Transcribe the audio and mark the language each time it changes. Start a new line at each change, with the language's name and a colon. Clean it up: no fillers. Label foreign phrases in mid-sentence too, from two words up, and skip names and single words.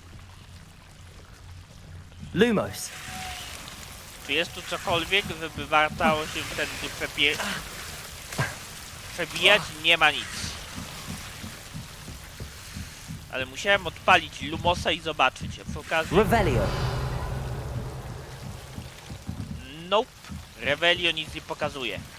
Polish: Lumos. Czy jest tu cokolwiek, żeby wartało się wtedy przebijać? Nie ma nic. Ale musiałem odpalić Lumosa i zobaczyć. A przy okazji... Revelio. Nope. Revelio nic nie pokazuje.